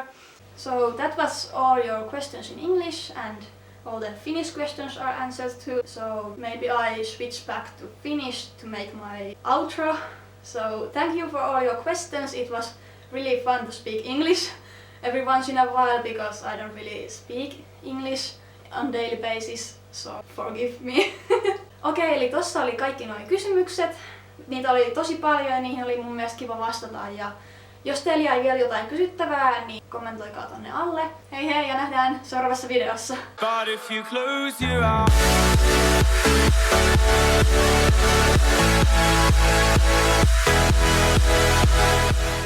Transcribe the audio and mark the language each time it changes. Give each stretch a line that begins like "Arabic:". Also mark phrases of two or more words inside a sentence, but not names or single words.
English: So that was all your questions in English and all the Finnish questions are answered too. So maybe I switch back to Finnish to make my outro. So thank you for all your questions. It was really fun to speak English every once in a while because I don't really speak English on daily basis, so forgive me.
Finnish: Okei, eli tossa oli kaikki nuo kysymykset. Niitä oli tosi paljon ja niihin oli mun mielestä kiva vastata. Ja jos teillä jäi vielä jotain kysyttävää, niin kommentoikaa tonne alle. Hei hei ja nähdään seuraavassa videossa.
English: But if you close your eyes.